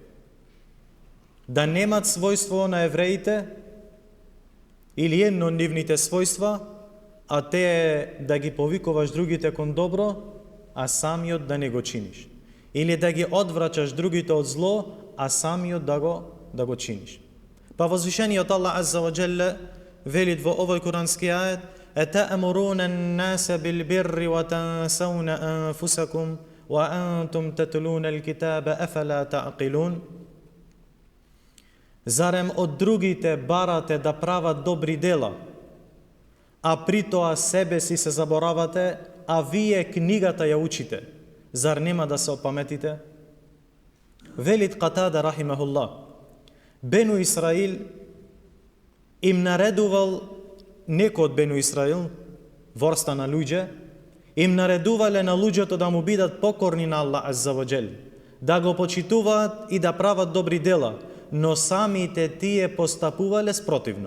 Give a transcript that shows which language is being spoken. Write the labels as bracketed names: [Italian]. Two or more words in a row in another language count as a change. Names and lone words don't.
[Macedonian] Да немат својство на евреите или едно од нивните својства, а те е да ги повикуваш другите кон добро, а самиот да не го чиниш. Или да ги одврачаш другите од зло, а самиот да го чиниш. Па возвишениот Аллах [Arabic] عز وجل [Macedonian] велит во овој курански ает: [Arabic] "أتأمرون الناس بالبر وتنسون أنفسكم وأنتم تتلون الكتاب أفلا تعقلون." [Macedonian] Зарем од другите барате да прават добри дела, а при тоа себе си се заборавате, а вие книгата ја учите. Зар нема да се опаметите? Велит Катада рахимахуллах: Бену Исраил им наредувал, некој од Бену Исраил, ворста на луѓе, им наредувале на луѓето да му бидат покорни на Аллах [Arabic] عز وجل, [Macedonian] да го почитуваат и да прават добри дела, но самите тие постапувале спротивно.